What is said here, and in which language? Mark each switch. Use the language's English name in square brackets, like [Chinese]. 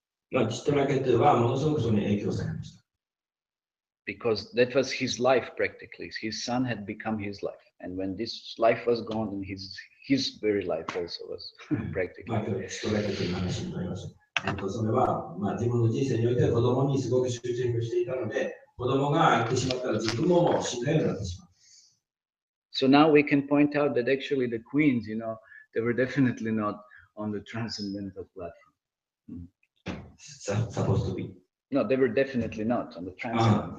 [Japanese] まあチトラケトはものすごくそれに影響されました。 [English] because that was his life practically. His son had become his life, and when this life was gone, then his very life also was [Japanese] まあ [English] practically. [Japanese] 今日チトラケトの話になりました。それは、まあ、自分の人生において子供にすごく集中していたので、子供が行ってしまったら自分も死んだようになってしまう。 [English] So now we can point out that actually the queens, you know, they were definitely not on the transcendental platform. Supposed to be. No, they were definitely not on the transcendental.